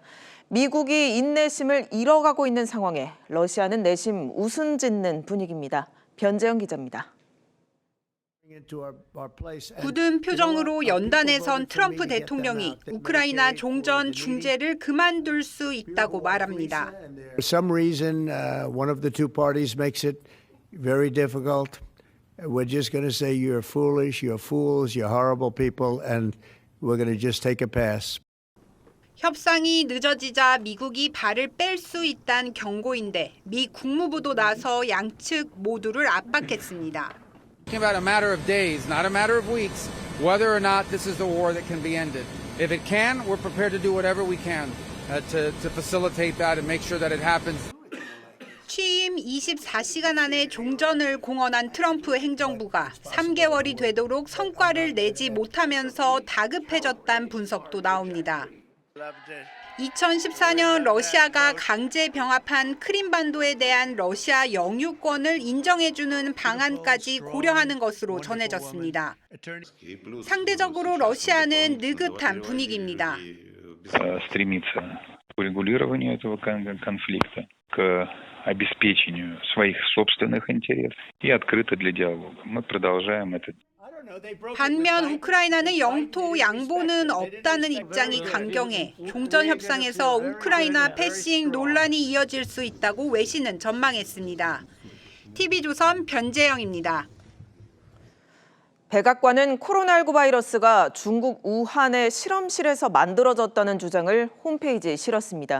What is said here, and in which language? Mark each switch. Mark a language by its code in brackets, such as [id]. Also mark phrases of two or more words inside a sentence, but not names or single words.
[ko] 미국이 인내심을 잃어가고 있는 상황에 러시아는 내심 웃음 짓는 분위기입니다. 변재영 기자입니다. 굳은 표정으로 연단에 선 트럼프 대통령이 우크라이나 종전 중재를 그만둘 수 있다고 말합니다. [en] For some reason, one of the two parties makes it very difficult. We're just going to say you're foolish, you're fools, you're horrible people, and we're going to just take a pass. [ko] 협상이 늦어지자 미국이 발을 뺄 수 있다는 경고인데 미 국무부도 나서 양측 모두를 압박했습니다. [en] About a matter of days, not a matter of weeks, whether or not this is a war that can be ended. If it can, we're prepared to do whatever we can to facilitate that and make sure that it happens. [ko] 취임 24시간 안에 종전을 공언한 트럼프 행정부가 3개월이 되도록 성과를 내지 못하면서 다급해졌다는 분석도 나옵니다. 2014년 러시아가 강제 병합한 크림반도에 대한 러시아 영유권을 인정해주는 방안까지 고려하는 것으로 전해졌습니다. 상대적으로 러시아는 느긋한 분위기입니다. [ru] стремится к урегулированию этого конфликта, к обеспечению своих собственных интересов и открыто для диалога. Мы продолжаем это. [ko] 반면 우크라이나는 영토 양보는 없다는 입장이 강경해 종전 협상에서 우크라이나 패싱 논란이 이어질 수 있다고 외신은 전망했습니다. TV조선 변재영입니다. 백악관은 코로나19 바이러스가 중국 우한의 실험실에서 만들어졌다는 주장을 홈페이지에 실었습니다.